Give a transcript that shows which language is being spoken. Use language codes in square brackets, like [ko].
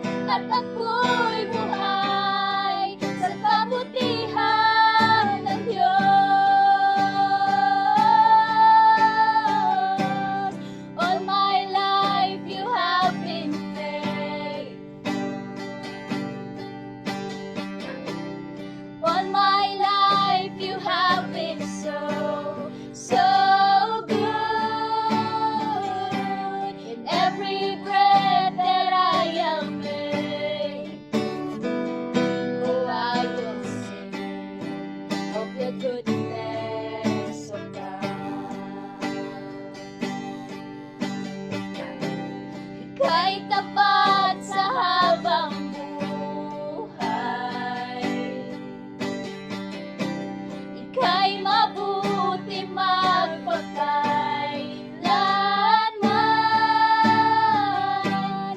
[tl] At ako'y buhay sa kabutihan ng Diyos. [en] All my life you have been faithful. All my life you have been so, so good. In every breath that I am able, oh, I will sing of the goodness of God. [tl] Ika'y tapat sa habang buhay. Ika'y mabuti magpakailanman.